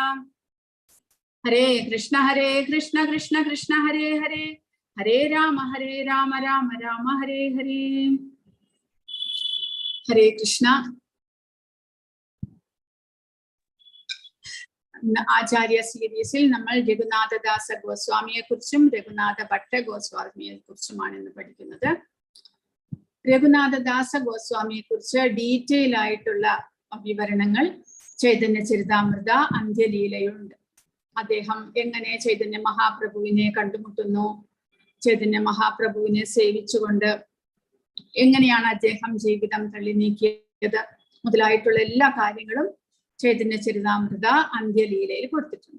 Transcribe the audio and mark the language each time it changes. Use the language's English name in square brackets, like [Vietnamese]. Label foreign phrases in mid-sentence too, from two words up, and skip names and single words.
[Sanskrit] Hare Krishna Krishna Krishna Hare Hare Hare Rama Rama Rama Hare Hare. [Malayalam] Hare Krishna. Acharya series-il നമ്മൾ രഘുനാഥദാസ ഗോസ്വാമിയെ കുറിച്ചും രഘുനാഥഭട്ട ഗോസ്വാമിയെ കുറിച്ചുമാണ് ഇന്ന് പഠിക്കുന്നത്. രഘുനാഥദാസ ഗോസ്വാമിയെ കുറിച്ച് ഡീറ്റെയിൽ ആയിട്ടുള്ള വിവരണങ്ങൾ ചൈതന്യ ചരിതാമൃത അന്ത്യലീലയുണ്ട്. അദ്ദേഹം എങ്ങനെ ചൈതന്യ മഹാപ്രഭുവിനെ കണ്ടുമുട്ടുന്നു, ചൈതന്യ മഹാപ്രഭുവിനെ സേവിച്ചുകൊണ്ട് എങ്ങനെയാണ് അദ്ദേഹം ജീവിതം തള്ളി നീക്കിയത് മുതലായിട്ടുള്ള എല്ലാ കാര്യങ്ങളും ചൈതന്യ ചരിതാമൃത അന്ത്യലീലയിൽ കൊടുത്തിട്ടുണ്ട്.